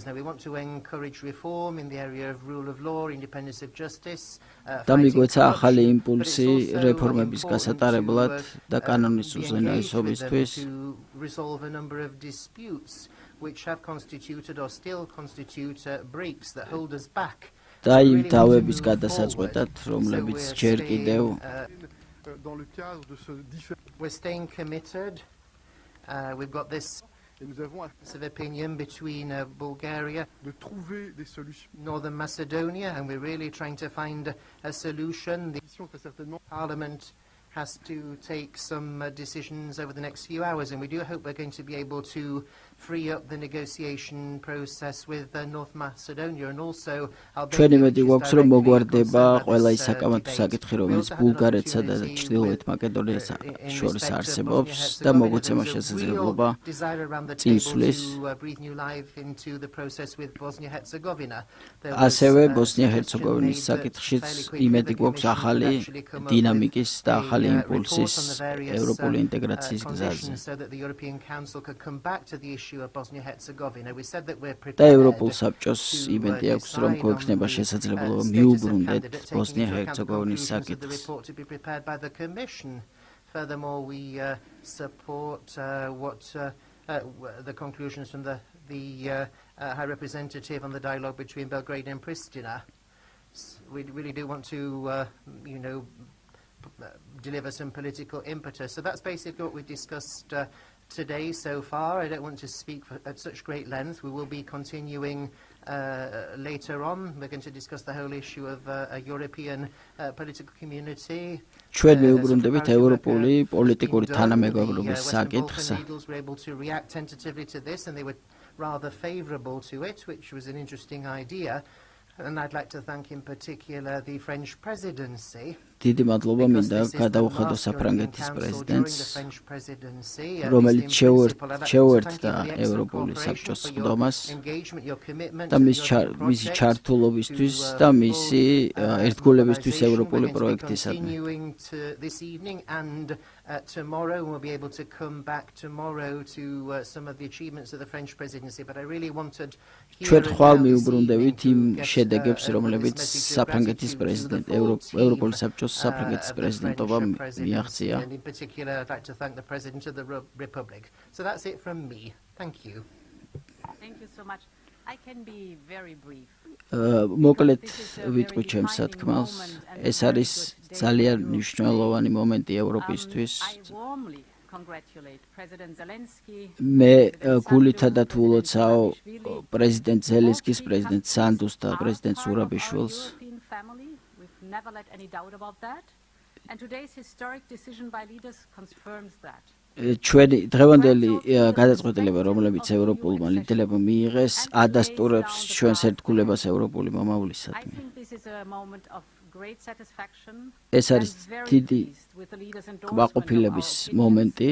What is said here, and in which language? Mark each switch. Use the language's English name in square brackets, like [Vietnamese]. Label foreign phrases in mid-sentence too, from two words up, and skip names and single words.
[English] Now we want to encourage reform in the area of rule of law, independence of justice, fighting corruption, but it's also important to resolve a number of disputes which have constituted or still constitute breaks that hold us back. [Georgian] დაიმთავების გადასაწყვეტად, რომლებიც ჯერ კიდევ [English] We're staying committed. We've got this opinion between Bulgaria, Northern Macedonia, and we're really trying to find a solution. The Parliament has to take some decisions over the next few hours, and we do hope we're going to be able to free up the negotiation process with North Macedonia and also [Georgian] ჩვენი მეტი გვაქვს რომ მოგვარდება ყველა ის საკამათო საკითხი რომელიც ბულგარეთსა და ჩრდილოეთ მაკედონიას შორის არსებობს და მოგვეცემა შესაძლებლობა წინსვლის ასევე ბოსნია-ჰერცეგოვინის საკითხშიც იმედი გვაქვს ახალი დინამიკის და ახალი იმპულსის ევროპული ინტეგრაციის გზაზე და ევროპულ საბჭოს იმედი აქვს რომ გვექნება შესაძლებლობა მიუბრუნდეთ ბოსნია-ჰერცეგოვინის საკითხს. [English] Furthermore, we support the conclusions from the High Representative on the dialogue between Belgrade and Pristina. We really do want to, deliver some political impetus. So that's basically what we discussed today so far. I don't want to speak at such great length. We will be continuing later on. We're going to discuss the whole issue of a European political community. [Georgian] ჩვენ მიუბრუნდებით ევროპული პოლიტიკური თანამეგობრობის საკითხს. [English] The leaders were able to react tentatively to this, and they were rather favourable to it, which was an interesting idea. And I'd like to thank in particular the French presidency. [Georgian] დიდი მადლობა მინდა გადავუხადო საფრანგეთის პრეზიდენტს, რომელიც შეუერთდა ევროპული საბჭოს სხდომას და მისი ჩართულობისთვის და მისი ერთგულებისთვის ევროპული პროექტისადმი. [English] Tomorrow we'll be able to come back tomorrow to some of the achievements of the French presidency, but I really wanted [Georgian] ჩვენ ხვალ მიუბრუნდებით იმ შედეგებს, რომლებიც საფრანგეთის პრეზიდენტ ევროპული საბჭოს საფრანგეთის პრეზიდენტობა მიაღწია. [English] And in particular, I'd like to thank the President of the Republic. So that's it from me. Thank you. Thank you so much. I can be very brief. [Georgian] მოკლედ ვიტყვი ჩემს სათქმელს. ეს არის ძალიან მნიშვნელოვანი მომენტი ევროპისთვის. მე გულითადად ვლოცავ პრეზიდენტ ზელენსკის, პრეზიდენტ სანდუს და პრეზიდენტ ზურაბიშვილს. [English] Never let any doubt about that, and today's historic decision by leaders confirms that. [Georgian] ჩვენი დღევანდელი გადაწყვეტილება, რომლებიც ევროპულმა ლიდერებმა მიიღეს, ადასტურებს ჩვენს ერთგულებას ევროპული მომავლისადმი. ეს არის დიდი კმაყოფილების მომენტი.